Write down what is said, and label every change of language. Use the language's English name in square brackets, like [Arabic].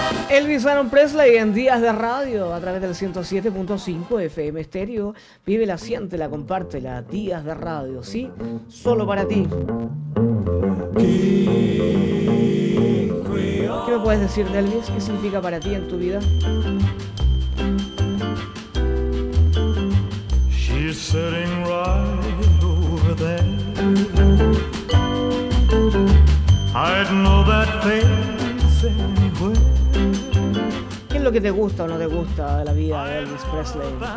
[Spanish] Elvis Aaron Presley en Días de Radio a través del 107.5 FM Estéreo. Vívela, siéntela, compártela. Días de Radio, ¿sí? Solo para ti. ¿Qué me puedes decir de Elvis? ¿Qué significa para ti en tu vida? [English] She's sitting right over there. I'd know that face anywhere. [Spanish] ¿Qué es lo que te gusta o no te gusta de la vida de Elvis Presley?